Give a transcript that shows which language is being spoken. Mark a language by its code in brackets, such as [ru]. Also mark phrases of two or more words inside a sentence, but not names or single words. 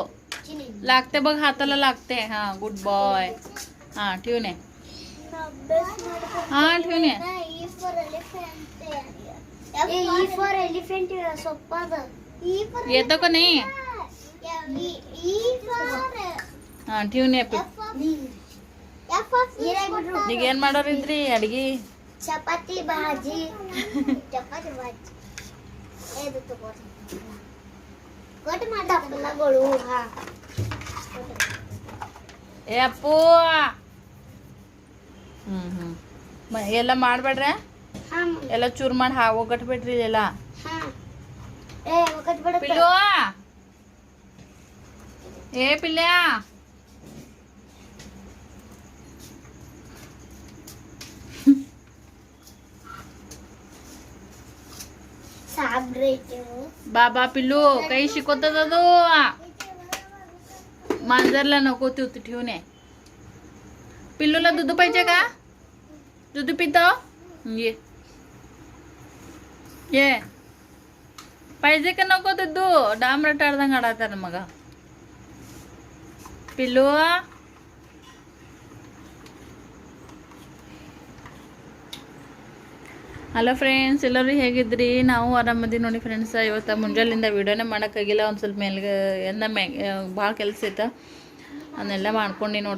[mr] लागते बघ हाताला लागते. हा [en] good boy. [mr] हा ठेवून ये. हा ठेवून ये. येतो का नाही? हा ठेवून ये. [kn] ಈಗ ಏನ್ ಮಾಡೋರಿದ್ರಿ ಅಡಿಗೆ? ಚಪಾತಿ ಭಾಜಿ. ಏ ಅಪ್ಪು ಎಲ್ಲ ಮಾಡ್ಬೇಡ್ರೆ. ಎಲ್ಲ ಚೂರು ಮಾಡಿ ಒಗಟ್ಬಿಟ್ರಿ ಎಲ್ಲ. ಪಿಲ್ಲು ಏ ಪಿಲ್ಯ [mr] बाबा पिल्लू काही शिकवतात तो. मांजरला नको तू ठेवून ये. पिल्लूला दूध पाहिजे का? दूध पितो ये पाहिजे का नको दूध? [kn] डांबरट आಡ್ದಂಗ ಆಡತಾರ ಮಗ पिल्लू. [en] hello friends, [kn] ಎಲ್ಲರೂ ಹೇಗಿದ್ರಿ? ನಾವು ಆರಾಮದಿ ನೋಡಿ ಫ್ರೆಂಡ್ಸ್. ಇವತ್ತು ಮುಂಜಾನೆಯಿಂದ ವೀಡಿಯೋನೇ ಮಾಡೋಕ್ಕಾಗಿಲ್ಲ. ಒಂದು ಸ್ವಲ್ಪ ಭಾಳ ಕೆಲಸ ಇತ್ತು, ಅದನ್ನೆಲ್ಲ ಮಾಡ್ಕೊಂಡು ನೋಡ್ರಿ.